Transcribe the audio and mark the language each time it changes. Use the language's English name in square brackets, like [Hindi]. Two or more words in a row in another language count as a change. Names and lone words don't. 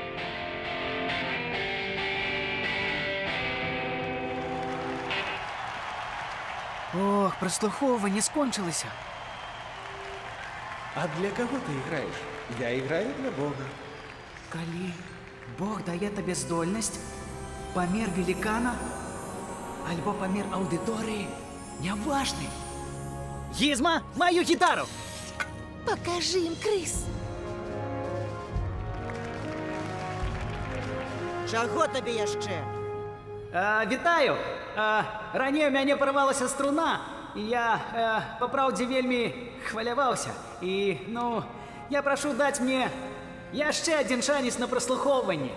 [Belarusian] Ох, праслухоўванне скончылася. [Russian] А для кого ты играешь? Я играю для Бога. [Belarusian] Калі Бог дае табе здольнасць, памер велікана альбо памер аўдыторыі, няважны. Гізма, маю гітару! [Russian] Покажи им, крыс. [Belarusian] Чаго табе яшчэ? Вітаю! Раней у мяне парвалася струна, і я, па праўдзе, вельмі хваляваўся. І, я прашу даць мне яшчэ адзін шанец на праслухоўванне.